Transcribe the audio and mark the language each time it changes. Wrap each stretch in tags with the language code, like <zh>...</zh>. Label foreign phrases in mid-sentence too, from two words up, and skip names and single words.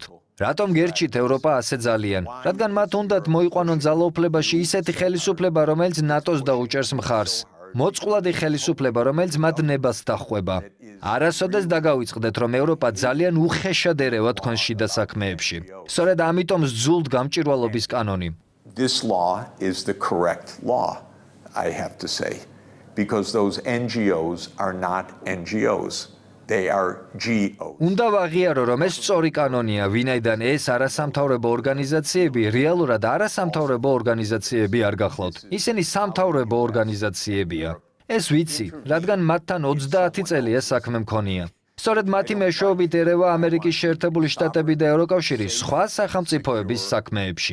<ka>რატომ გერჩით ევროპა ასე ძალიან? რადგან მათ უნდათ მოიყვანონ ძალაუფლებაში ისეთი ხელისუფლება, რომელიც ნატოს დაუჭერს მხარს. მოწყვლადი ხელისუფლება, რომელიც მათ ნებას დახვება. არასოდეს დაგავიწყდეთ, რომ ევროპა ძალიან უხეშად ერევა თქვენს შიდა საქმეებში. სწორედ ამიტომ სძულთ გამჭვირვალობის კანონი.</ka> <en>This law is the correct law, I have to say, because those NGOs are not NGOs. They are GOs.</en> <ka>უნდა ვაღიარო, რომ ეს სწორი კანონია, ვინაიდან ეს არასამთავრობო ორგანიზაციები რეალურად არასამთავრობო ორგანიზაციები არ გახლავთ. ისინი სამთავრობო ორგანიზაციებია. ეს ვიცი, რადგან მათთან 30 წელია საქმე მქონია. სწორედ მათი მეშვეობით ერევა ამერიკის შეერთებული შტატები და ევროკავშირი სხვა სახელმწიფოების საქმეებში.</ka>